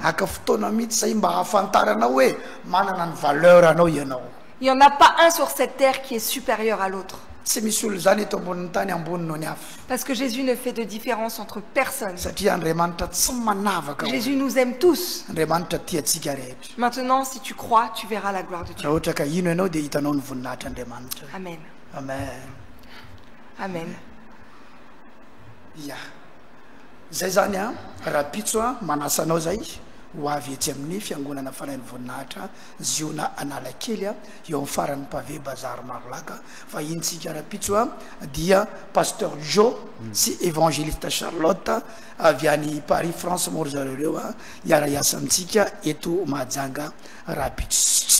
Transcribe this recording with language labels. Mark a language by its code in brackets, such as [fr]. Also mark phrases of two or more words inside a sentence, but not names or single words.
[fr] Il n'y en a pas un sur cette terre qui est supérieur à l'autre. Parce que Jésus ne fait de différence entre personne. Jésus nous aime tous. Maintenant, si tu crois, tu verras la gloire de Dieu. Amen. Amen. Amen. [mg] Zay zany a raha pitso a manasanao zay ho avy etsy amin'ny fiangonana fanain'ny voninahitra ziona Analakely a eo amin'ny faran'ny pavé bazary Marlaka fa intsika raha pitso a dia pasteur Joe sy évangéliste Charlotte avy any Paris France moa ry zareo reo a iara-iasa amintsika eto Mahajanga raha pitso tsy